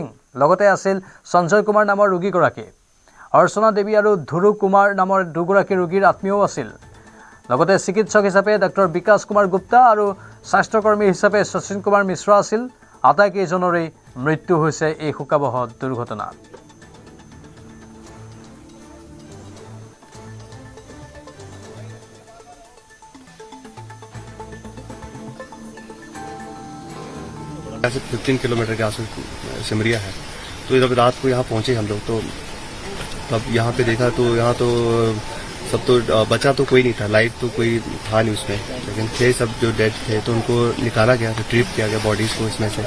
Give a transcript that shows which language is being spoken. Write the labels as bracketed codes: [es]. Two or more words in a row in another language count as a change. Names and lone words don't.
[as] লগতে আছিল সঞ্জয় কুমাৰ নামৰ ৰোগীগৰাকী। অৰ্চনা দেৱী আৰু ধুৰু কুমাৰ নামৰ 2 গৰাকী ৰোগীৰ আত্মীয়ও আছিল। লগতে চিকিৎসক হিচাপে ডক্টৰ বিকাশ কুমাৰ গুপ্তা আৰু স্বাস্থ্যকৰ্মী হিচাপে শচীন কুমাৰ মিশ্ৰ আছিল। আটাইকেইজনৰেই মৃত্যু হৈছে এই শোকাবহ দুৰ্ঘটনাত। [hi] ऐसे 15 किलोमीटर के आसपास सिमरिया है। तो जब रात को यहाँ पहुँचे हम लोग, तो तब यहाँ पे देखा तो यहाँ तो सब तो बचा तो कोई नहीं था, लाइट तो कोई था नहीं उसमें, लेकिन थे सब जो डेड थे तो उनको निकाला गया, रिट्रीव किया गया बॉडीज़ को इसमें से।